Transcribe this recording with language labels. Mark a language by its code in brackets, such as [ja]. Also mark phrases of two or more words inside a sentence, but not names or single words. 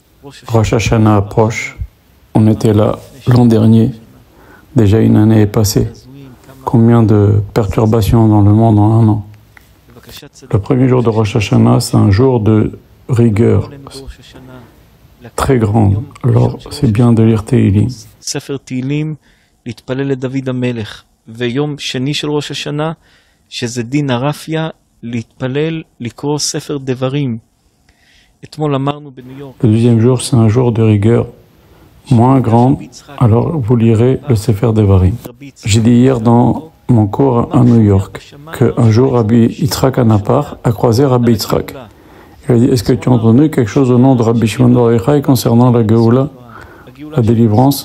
[fr] Rosh Hashanah approche. On était là l'an dernier. Déjà une année est passée. Combien de perturbations dans le monde en un an? Le premier jour de Rosh Hashanah, c'est un jour de rigueur très grande. Alors, c'est bien de lire Tehillim. [he] ספר תהילים, להתפלל לדוד המלך. ויום שני של ראש השנה, שזה דין הרפיה, להתפלל, לקרוא ספר דברים. אתמול אמרנו בניו יורק. [fr] Le deuxième jour, c'est un jour de rigueur moins grande. Alors, vous lirez le Sefer Devarim. J'ai dit hier dans mon cours à New York qu'un jour, Rabbi Yitzhak Anapar a croisé Rabbi Yitzhak. Il a dit, est-ce que tu as entendu quelque chose au nom de Rabbi Shimon bar Yochai concernant la Géoula, la délivrance?